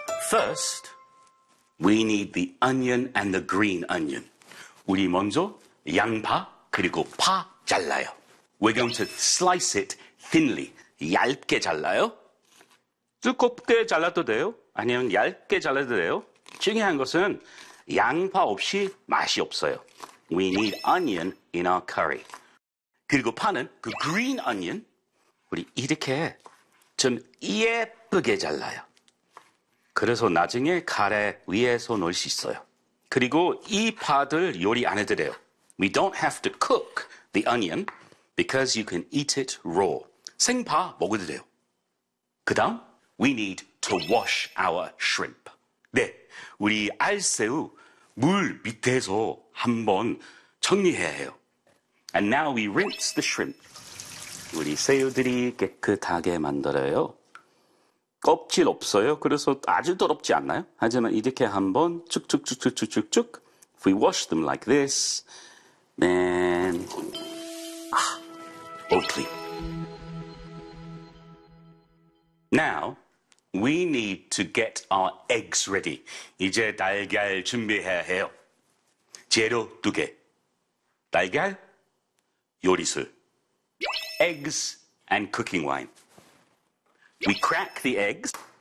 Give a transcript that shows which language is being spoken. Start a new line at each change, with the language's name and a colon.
English: 1st, we need the onion and the green onion.
Korean: 우리 먼저 양파 그리고 파 잘라요.
English: We're going to slice it thinly,
Korean: 얇게 잘라요. 두껍게 잘라도 돼요? 아니면 얇게 잘라도 돼요? 중요한 것은 양파 없이 맛이 없어요.
English: We need onion in our curry.
Korean: 그리고 파는 그
English: green onion,
Korean: 우리 이렇게 좀 예쁘게 잘라요. 그래서 나중에 카레 위에서 넣을 수 있어요. 그리고 이 파들 요리 안 해도 돼요.
English: We don't have to cook the onion because you can eat it raw.
Korean: 생파 먹어도 돼요. 그 다음,
English: we need to wash our shrimp.
Korean: 네, 우리 알새우 물 밑에서 한번 정리해야 해요.
English: And now we rinse the shrimp.
Korean: 우리 새우들이 깨끗하게 만들어요. 껍질 없어요. 그래서 아주 더럽지 않나요? 하지만 이렇게 한번 쭉쭉쭉쭉쭉쭉
English: If we wash them like this, then... 아, all clean. Now, we need to get our eggs ready.
Korean: 이제 달걀 준비해야 해요. 재료 두 개. 달걀, 요리술.
English: Eggs and cooking wine. We crack the eggs.